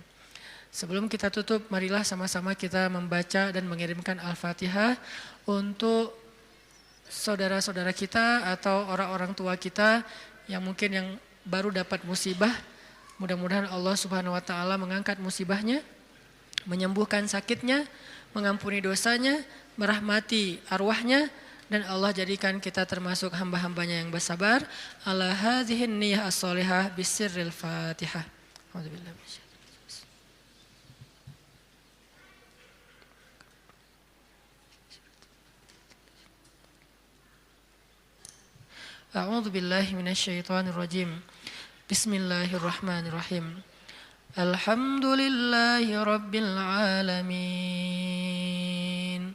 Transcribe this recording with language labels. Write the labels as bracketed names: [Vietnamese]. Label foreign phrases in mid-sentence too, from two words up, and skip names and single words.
[Indonesian] Sebelum kita tutup, marilah sama-sama kita membaca dan mengirimkan Al-Fatihah untuk saudara-saudara kita atau orang-orang tua kita yang mungkin yang baru dapat musibah. Mudah-mudahan Allah [Arabic] سبحانه وتعالى [Indonesian] mengangkat musibahnya, menyembuhkan sakitnya, mengampuni dosanya, merahmati arwahnya, dan Allah jadikan kita termasuk hamba-hambanya yang bersabar. [Arabic] على هذه النية الصالحة بسر الفاتحة. أعوذ بالله أعوذ بالله من الشيطان الرجيم. بسم الله الرحمن الرحيم. الحمد لله رب العالمين.